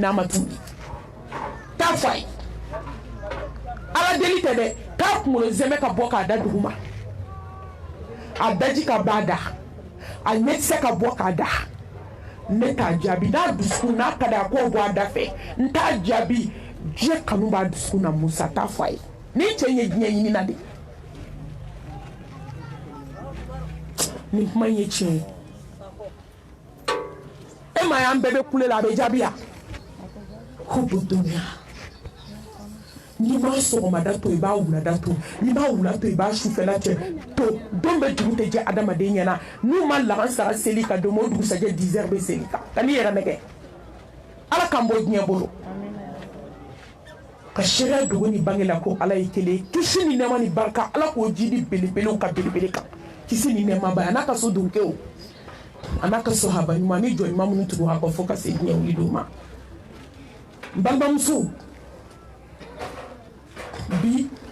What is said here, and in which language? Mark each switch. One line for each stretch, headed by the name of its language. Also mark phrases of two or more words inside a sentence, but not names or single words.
Bambara: n'a ma tuguni t'a fɔ a ye ala deli tɛ dɛ k'a kunkolo zɛmɛ ka bɔ k'a da dugu ma a daji ka b'a da a ɲɛkisɛ ka bɔ k'a da ne t'a jaabi n'a dusukun n'a ka d'a k'o bɔ a da fɛ n t'a jaabi diɲɛ kanu b'a dusukun na musa t'a fɔ a ye ni cɛ in ye diɲɛ ɲini na de nin kuma in ye tiɲɛ ye e ma y'an bɛɛ bɛ kule la a bɛ jaabi
Arabic: يا حب الدنيا
Bambara: n'i b'a sɔgɔmada to i b'a wulada to n'i b'a wula to i b'a sufɛla to don bɛ juru tɛ jɛ adamaden ɲɛna n'u ma laban sara seli ka don o dugusajɛ 10 heures bɛ seli kan ka n'i yɛrɛ nɛgɛ ala k'an bɔ diɲɛ bolo ka sariya dogo ni bange la ko ala ye kelen kisi ni nɛɛma ni barika ala k'o ji di belebelew ka belebele kan kisi ni nɛɛma ba a n'a ka so donkew a n'a ka sahaba ɲuman ni jɔn ɲuman minnu tugu a kɔ fo ka se diɲɛ wuli don ma n balimamuso bi